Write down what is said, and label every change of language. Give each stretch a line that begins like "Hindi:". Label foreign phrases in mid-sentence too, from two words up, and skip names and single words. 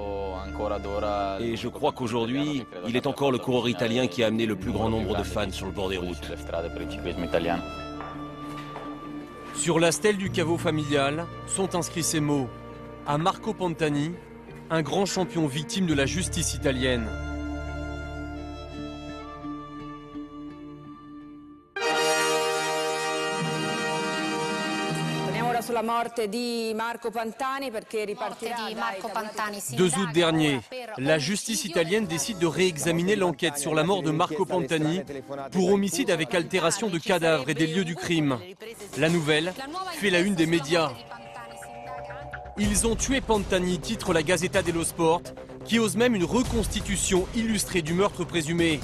French: Et je crois qu'aujourd'hui, il est encore le coureur italien qui a amené le plus grand nombre de fans sur le bord des routes. Sur la stèle du caveau familial sont inscrits ces mots. À Marco Pantani, un grand champion victime de la justice italienne.
Italian: Sulla morte di Marco Pantani perché ripartirà
French: 2 août dernier, la justice italienne décide de réexaminer l'enquête sur la mort de Marco Pantani pour homicide avec altération de cadavres et des lieux du crime. La nouvelle fait la une des médias. Ils ont tué Pantani, titre la Gazzetta dello Sport, qui ose même une reconstitution illustrée du meurtre présumé.